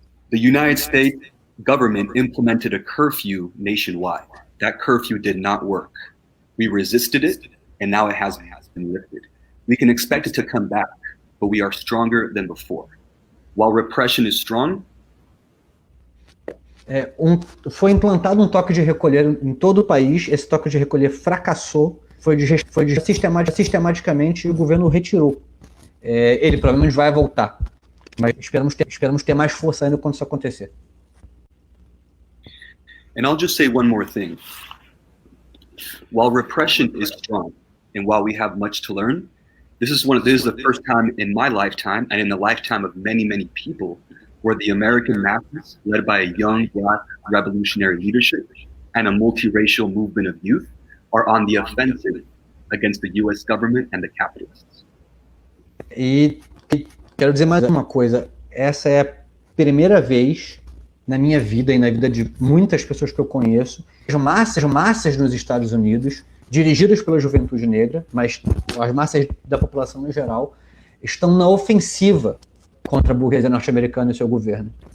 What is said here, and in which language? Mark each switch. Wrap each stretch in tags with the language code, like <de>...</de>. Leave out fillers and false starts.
<en>The United States government implemented a curfew nationwide. That curfew did not work. We resisted it, and now it has been lifted. We can expect it to come back, but we are stronger than before. While repression is strong,</en> <pt>foi implantado um toque de recolher em todo o país. Esse toque de recolher fracassou, sistematicamente, e o governo retirou. Ele provavelmente vai voltar, mas esperamos ter mais força ainda quando isso acontecer.</pt> <en>And I'll just say one more thing. While repression is strong, and while we have much to learn, this is the first time in my lifetime, and in the lifetime of many, many people, where the American masses, led by a young Black revolutionary leadership and a multiracial movement of youth, are on the offensive against the U.S. government and the capitalists.</en> <pt>E quero dizer mais uma coisa. Essa é a primeira vez na minha vida e na vida de muitas pessoas que eu conheço, massas nos Estados Unidos, dirigidas pela juventude negra, mas as massas da população em geral, estão na ofensiva contra a burguesia norte-americana e seu governo.</pt>